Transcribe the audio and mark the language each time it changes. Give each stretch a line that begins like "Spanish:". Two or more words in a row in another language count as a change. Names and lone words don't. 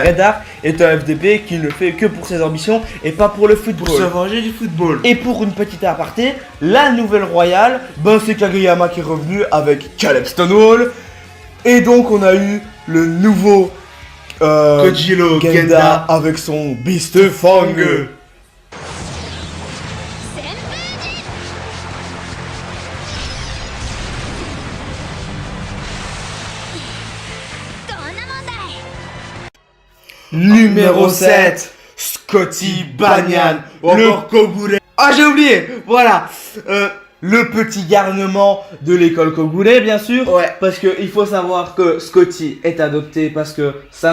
French: Red Arc est un FDP qui ne le fait que pour ses ambitions et pas pour le football. Pour se venger du football. Et pour une petite aparté, la nouvelle Royale, ben c'est Kageyama qui est revenu avec Caleb Stonewall. Et donc on a eu le nouveau Kojiro Genda Genda. avec son Beast Fang.
Japanese: どんなもんだい
French: Numéro 7, Scotty Banyan, le Kogure. Ah, j'ai oublié. Voilà. Le petit garnement de l'école Kogure, bien sûr. Ouais. Parce que il faut savoir que Scotty est adopté parce que sa